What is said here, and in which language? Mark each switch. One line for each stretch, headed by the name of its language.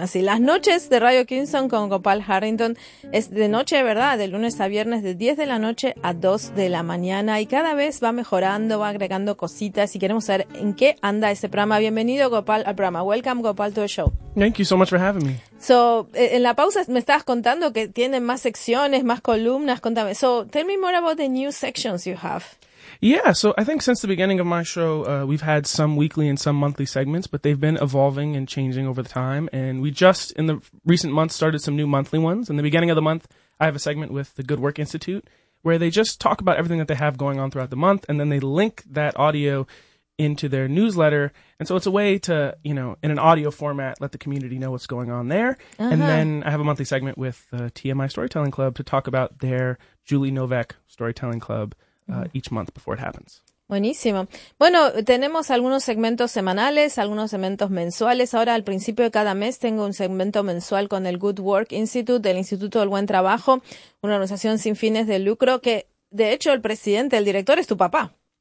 Spanish: Así, las noches de Radio Kingston con Gopal Harrington es de noche, ¿verdad? De lunes a viernes de 10 de la noche a 2 de la mañana y cada vez va mejorando, va agregando cositas y queremos saber en qué anda este programa. Bienvenido, Gopal, al programa.
English: Welcome, Gopal, to the show. Thank you so much for having me.
Spanish: So, en la pausa me estabas contando que tienen más secciones, más columnas. Contame.
English: So, tell me more about the new sections you have. Yeah, so I think since the beginning of my show, we've had some weekly and some monthly segments, but they've been evolving and changing over the time. And we just, in the recent months, started some new monthly ones. In the beginning of the month, I have a segment with the Good Work Institute, where they just talk about everything that they have going on throughout the month, and then they link that audio into their newsletter. And so it's a way to, you know, in an audio format, let the community know what's going on there. Uh-huh. And then I have a monthly segment with the TMI Storytelling Club to talk about their Julie Novak Storytelling Club. Each month before it happens.
Spanish: Buenísimo. Bueno, tenemos algunos segmentos semanales, algunos segmentos mensuales. Ahora, al principio de cada mes, tengo un segmento mensual con el Good Work Institute, del Instituto del Buen Trabajo, una organización sin fines de lucro que, de hecho, el presidente, el director, es tu papá.